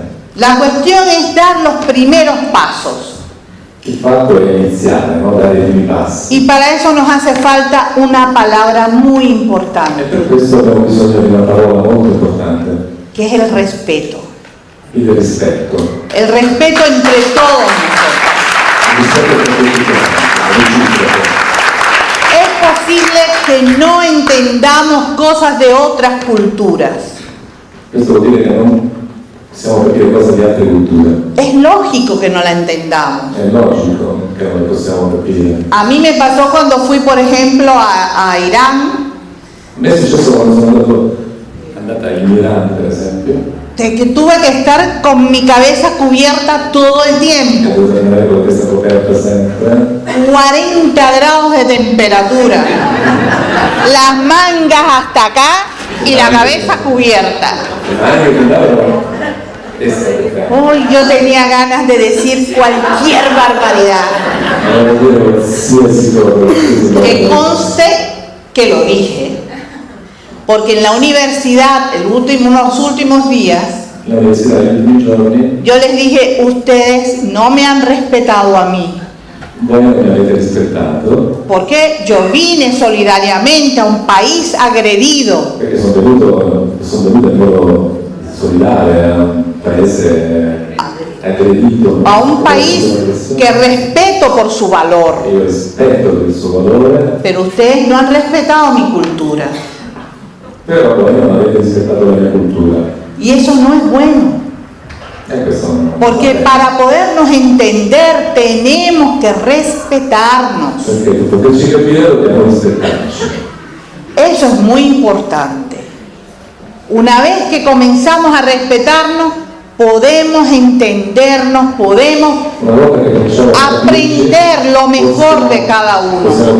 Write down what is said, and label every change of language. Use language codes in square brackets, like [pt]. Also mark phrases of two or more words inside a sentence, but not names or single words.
[es] La cuestión es dar los primeros pasos. [it] Il fatto è iniziare, no? Dare i primi passi. [es] Y para eso nos hace falta una palabra muy [it] E [es] importante, [it] per questo abbiamo bisogno di una parola molto importante, [es] que es el respeto. [it] il rispetto. [es] El respeto entre todos nosotros. [it] Il rispetto per tutti quanti, reciproco. [es] Es posible que no entendamos cosas de otras culturas. [it] Questo vuol dire che non possiamo capire cose di altre culture. [es] Es lógico que no la entendamos. [it] È logico che non le possiamo capire. [es] A mí me pasó cuando fui, por ejemplo, a Irán, [it] A me è successo quando sono andata in Iran, per esempio, [es] de que tuve que estar con mi cabeza cubierta todo el [it] che [es] tiempo. [it] dovevo andare con questa coperta sempre, [es] 40 grados de temperatura, las mangas hasta acá y la cabeza cubierta. [it] ma anche che andavo testa per [es] Uy, yo tenía ganas de decir cualquier barbaridad. Que conste que lo dije. Porque en la universidad, los últimos días, yo les dije, ustedes no me han respetado a mí. [it] Voi non mi avete rispettato. [es] Porque yo vine solidariamente a un país agredido. [it] Perché sono venuto in modo solidale a un paese aggredito. [es] A un país que respeto por su valor. [it] Io rispetto per il suo valore. [es] Pero ustedes no han respetado mi cultura. [it] Però voi non avete rispettato la mia cultura. [es] Y eso no es bueno. Porque para podernos entender tenemos que respetarnos. Eso es muy importante. Una vez que comenzamos a respetarnos, podemos entendernos, podemos aprender lo mejor de cada uno.